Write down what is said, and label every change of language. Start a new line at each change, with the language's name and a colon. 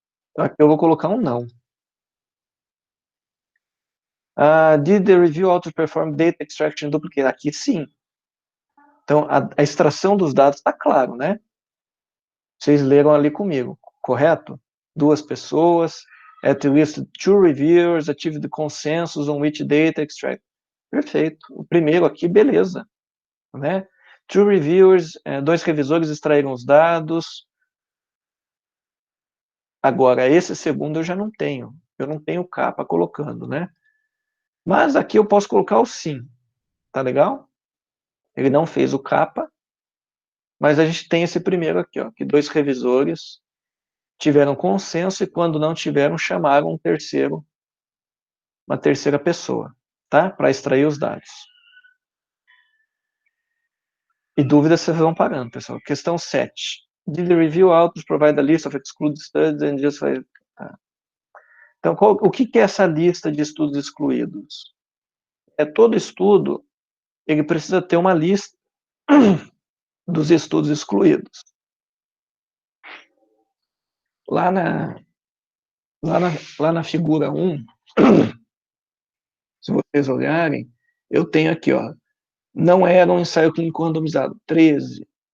Portuguese: Então, aqui eu vou colocar um não.
English: Did the review auto perform data extraction duplicate?
Portuguese: Aqui sim. Então, a extração dos dados está claro, né? Vocês leram ali comigo, correto? 2 pessoas,
English: at least 2 reviewers achieved the consensus on which data extract.
Portuguese: Perfeito. O primeiro aqui, beleza. Né?
English: 2 reviewers,
Portuguese: 2 revisores extraíram os dados. Agora, esse segundo eu já não tenho. Eu não tenho capa colocando, né? Mas aqui eu posso colocar o sim. Tá legal? Ele não fez o capa, mas a gente tem esse primeiro aqui, ó, que 2 revisores tiveram consenso e quando não tiveram, chamaram uma terceira pessoa, tá? Para extrair os dados. E dúvidas vocês vão parando, pessoal. Questão 7.
English: Did the review authors provide a list of excluded studies and just...
Portuguese: Tá. Então, o que é essa lista de estudos excluídos? Todo estudo, ele precisa ter uma lista dos estudos excluídos. Lá na figura 1, se vocês olharem, eu tenho aqui, ó, não era um ensaio clínico randomizado, 13.